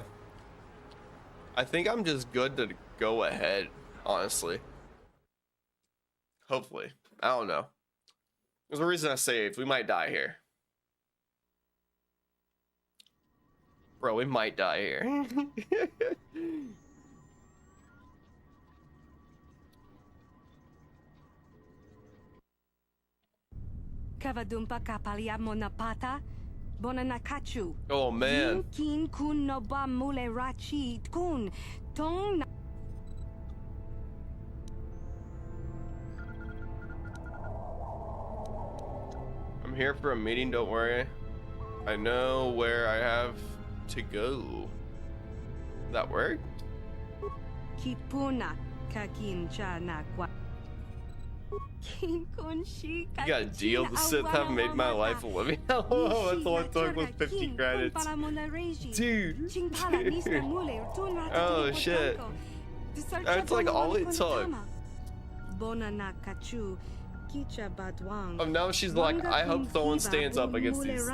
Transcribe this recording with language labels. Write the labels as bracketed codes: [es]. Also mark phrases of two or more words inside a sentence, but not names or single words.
[en] I think I'm just good to go ahead, honestly. Hopefully. I don't know. There's a reason I saved. We might die here. Bro, we might die here. Kavadumpa kapaliamo na pata. Bonanakachu. Oh man. Kin kun no ba mule rachi kun. Tong. I'm here for a meeting, don't worry. I know where I have to go. That work? Kipuna kakincha na kwa. You got a deal. The Sith have made my life a living. Oh, that's all it took was 50 credits. Dude. Oh shit. That's like all it took. Oh, now she's like, I hope someone stands up against these.